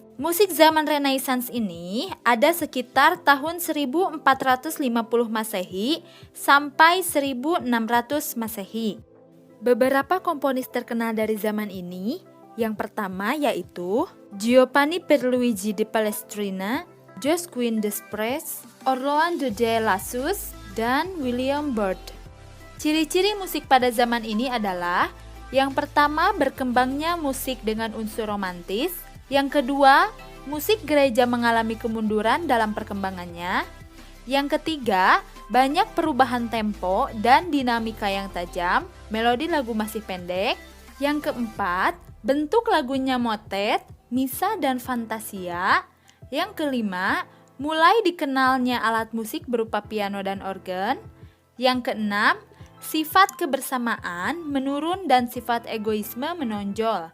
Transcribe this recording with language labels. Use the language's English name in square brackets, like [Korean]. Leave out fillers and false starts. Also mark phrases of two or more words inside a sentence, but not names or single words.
[Indonesian] Musik zaman Renaissance ini ada sekitar tahun 1450 Masehi sampai 1600 Masehi. Beberapa komponis terkenal dari zaman ini, yang pertama yaitu Giovanni Pierluigi di Palestrina, Josquin des Prez, Orlando de Lassus, dan William Byrd. Ciri-ciri musik pada zaman ini adalah yang pertama berkembangnya musik dengan unsur romantis, yang kedua musik gereja mengalami kemunduran dalam perkembangannya, yang ketiga banyak perubahan tempo dan dinamika yang tajam, melodi lagu masih pendek, yang keempat bentuk lagunya motet, misa dan fantasia, yang kelima mulai dikenalnya alat musik berupa piano dan organ, yang keenam sifat kebersamaan menurun dan sifat egoisme menonjol.